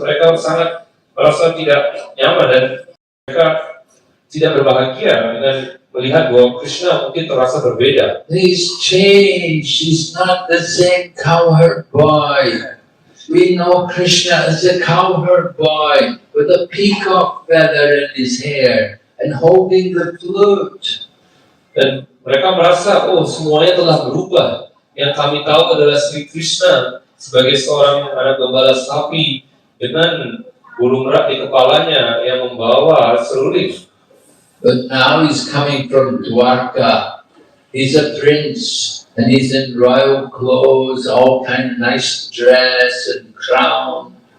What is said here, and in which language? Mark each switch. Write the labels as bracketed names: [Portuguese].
[Indonesian] Mereka sangat merasa tidak nyaman dan mereka tidak berbahagia dengan melihat bahwa Krishna mungkin terasa berbeda. [English] He's changed. He's not the same cowherd boy. We know Krishna as a cowherd boy with a peacock feather in his hair and holding the flute. [Indonesian] Dan mereka merasa, oh semuanya telah berubah. Yang kami tahu adalah Sri Krishna sebagai seorang anak gembala sapi dengan bulu merak di kepalanya yang membawa seruling. [English] But now he's coming from Dwarka. He's a prince and he's in royal clothes, all kind of nice dress and crown.